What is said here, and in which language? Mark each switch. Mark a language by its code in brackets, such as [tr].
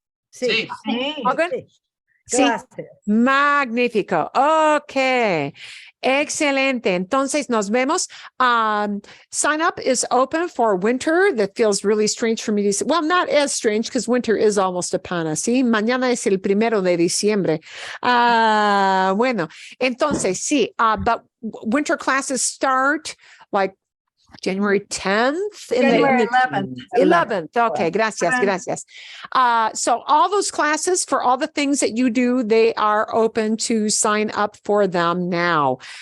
[es] Sí. All good? Sí. Sí. Gracias. Magnífico. Ok. Excelente. Entonces nos vemos. [en] Sign up is open for winter. That feels really strange for me to say. Well, not as strange because winter is almost upon us. [es] ¿Sí? Mañana es el 1 de diciembre. Bueno, entonces sí, [en] but winter classes start like January 10th. January 11th. 11th. Okay, gracias. So all those classes for all the things that you do, they are open to sign up for them now.